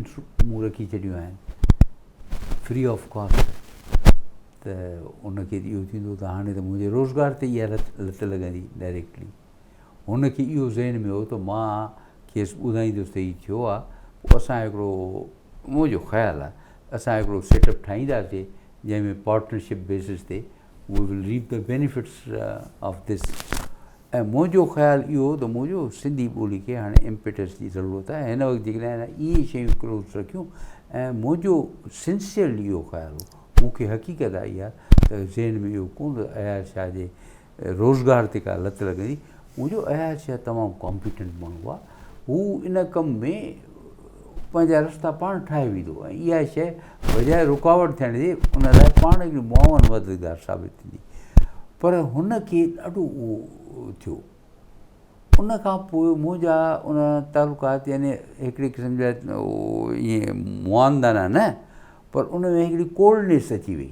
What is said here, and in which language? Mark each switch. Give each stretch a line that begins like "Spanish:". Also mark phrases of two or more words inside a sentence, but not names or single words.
Sindhi: मूं रखी छॾियूं आहिनि
English: free of cost
Sindhi: त उनखे इहो थींदो त हाणे त मुंहिंजे रोज़गार ते इहा लत लॻंदी डायरेक्टली हुनखे इहो ज़हन में हो त मां खेसि ॿुधाईंदुसि त हीअ थियो आहे पोइ असां हिकिड़ो मुंहिंजो ख़्यालु आहे असां हिकिड़ो सेटअप ठाहींदासीं जंहिंमें
English: partnership basis
Sindhi: ते
English: we will reap the benefits of this
Sindhi: ऐं मुंहिंजो ख़्यालु इहो त मुंहिंजो सिंधी ॿोली खे हाणे इम्पेटस जी ज़रूरत आहे हिन वक़्तु जेकॾहिं इहे शयूं क्लोज़ रखियूं ऐं मुंहिंजो सिंसियरली इहो ख़्यालु हो मूंखे हक़ीक़त आई आहे त ज़हन में इहो कोन अयार शाह जे रोज़गार ते का लत लॻंदी मुंहिंजो अयार शाह तमामु कॉम्पिटेंट माण्हू आहे हू इन कम में पंहिंजा रस्ता पाण ठाहे वेंदो ऐं इहा शइ बजाए रुकावट थियण जे उन लाइ पाण हिकिड़ी मुआवन मददगार साबित थींदी पर हुनखे ॾाढो उहो थियो उन खां पोइ मुंहिंजा उन तालुकात यानी हिकिड़े क़िस्म जा ईअं मुआंदाना न पर उन में हिकिड़ी कोल्डनेस अची वई